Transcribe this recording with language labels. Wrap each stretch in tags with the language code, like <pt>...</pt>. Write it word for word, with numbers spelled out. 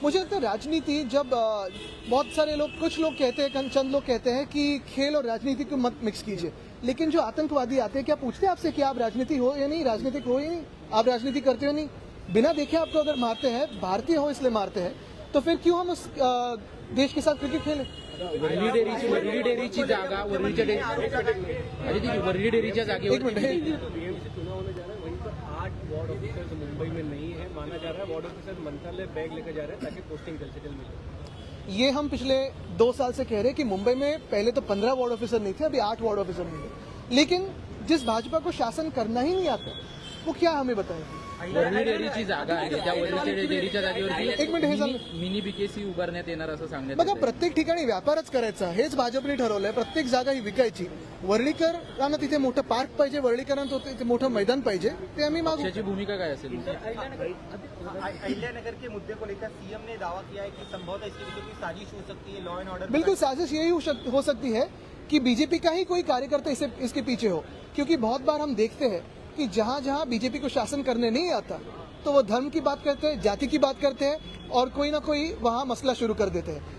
<hi>मुझे लगता है राजनीति जब अ, बहुत सारे लोग, कुछ लोग कहते हैं, कं- चंद लोग कहते हैं कि खेल और राजनीति को मत मिक्स कीजिए. लेकिन जो आतंकवादी आते हैं, क्या पूछते हैं आपसे कि आप राजनीति हो या नहीं, राजनीतिक हो या नहीं, आप राजनीति करते हो या नहीं? बिना देखे आपको अगर मारते हैं, भारतीय हो इसलिए मारते हैं, तो फिर क्यों हम उस अ, देश के साथ क्रिकेट खेलें?</hi> <mr>वरळी डेअरीची वरळी डेअरीची जागा वरळीच्या डेअरी अरे ती वरळी डेअरीच्या</mr> <hi>एक</hi> <mr>जागेवर</mr> <hi>मिनट हे- पीएम से चुनाव होने जा रहा है, वहीं पर आठ वार्ड ऑफिसर्स मुंबई में नहीं है. माना जा रहा है वार्ड ऑफिसर मंत्रालय बैग लेकर जा रहे हैं ताकि पोस्टिंग कंसेशन मिले. ये हम पिछले दो साल से कह रहे हैं कि मुंबई में पहले तो पंद्रह वार्ड ऑफिसर नहीं थे, अभी आठ वार्ड ऑफिसर मिले. लेकिन जिस भाजपा को शासन करना ही नहीं आता, वो क्या हमें बताएगी?</hi> <mr>वरळी डेअरीची जागा आहे त्या वरळी डेअरीच्या एक मिनिट, हे झालं. जागेवरती मिनी बीकेसी उभारण्यात येणार असं सांगण्यात बघा, येतंय. प्रत्येक ठिकाणी व्यापारच करायचा हेच भाजपने ठरवलंय. प्रत्येक जागा ही विकायची. वर्ळीकरांना तिथे मोठं पार्क पाहिजे, वर्ळीकरांना तिथे मोठं मैदान पाहिजे, ते आम्ही मागू. पक्षाची भूमिका काय असेल?</mr> <hi>अहिल्या नगर के मुद्दे को लेकर सीएम ने दावा किया है कि संभवतः इसके पीछे कोई साजिश हो सकती है, लॉ एंड ऑर्डर बिल्कुल साजिश यही हो शक- हो सकती है कि बीजेपी का ही कोई कार्यकर्ता इसे इसके पीछे हो, क्योंकि बहुत बार हम देखते हैं कि जहां जहां बीजेपी को शासन करने नहीं आता तो वो धर्म की बात करते हैं, जाति की बात करते हैं और कोई ना कोई वहां मसला शुरू कर देते हैं.</hi>